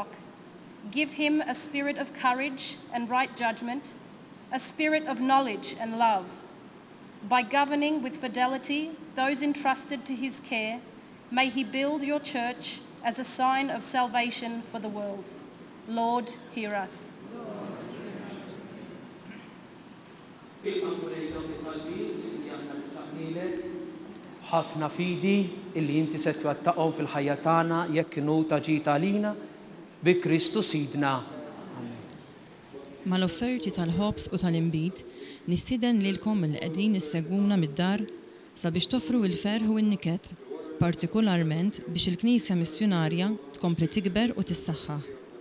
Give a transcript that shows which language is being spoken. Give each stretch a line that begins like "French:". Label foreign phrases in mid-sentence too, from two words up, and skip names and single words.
English: Give him a spirit of courage and right judgment, a spirit of knowledge and love. By governing with fidelity those entrusted to his care, may he build your church as a sign of salvation for the world. Lord, hear us.
Maltese: ħafna fidi illi inti se twettaqhom fil-ħajja tagħna jekk kienu ta' ġita lina bi Kristu sidna. Mal-offerti tal-ħobs u tal-inbit, nistieden lilkom li qegħdin issegwuna mid-dar sabiex toffru l-ferħ u n-niket, partikolarment biex il-Knisja Missjonarja tkompli tikber u tissaħħaħ.